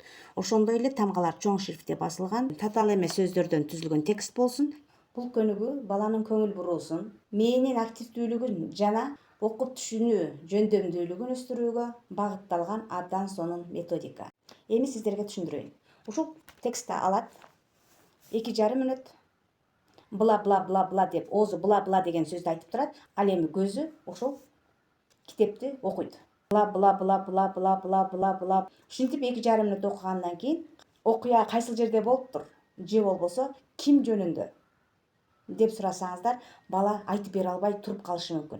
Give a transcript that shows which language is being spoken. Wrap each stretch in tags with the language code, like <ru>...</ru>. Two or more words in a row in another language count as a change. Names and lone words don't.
<ky>Ошондой эле тамгалар чоң шрифтте басылган, татаал эмес сөздөрдөн түзүлгөн текст болсун. Бул көнүгүү баланын көңүл буруусун, мээнин активдүүлүгүн жана окуп түшүнүү жөндөмдүүлүгүн өстүрүүгө багытталган абдан сонун методика. Эми сиздерге түшүндүрөйүн. Ушул текстти алат 2,5 мүнөт бла бла бла бла деп оозу бла бла деген сөздү айтып турат, ал эми көзү ошол китепти окуйт. Бла бла бла бла бла бла бла бла. Ушинтип 2,5 мүнөт окугандан кийин окуя кайсыл жерде болуптур же болбосо ким жөнүндө деп сурасаңыздар, бала айтып бере албай туруп калышы мүмкүн.</ky>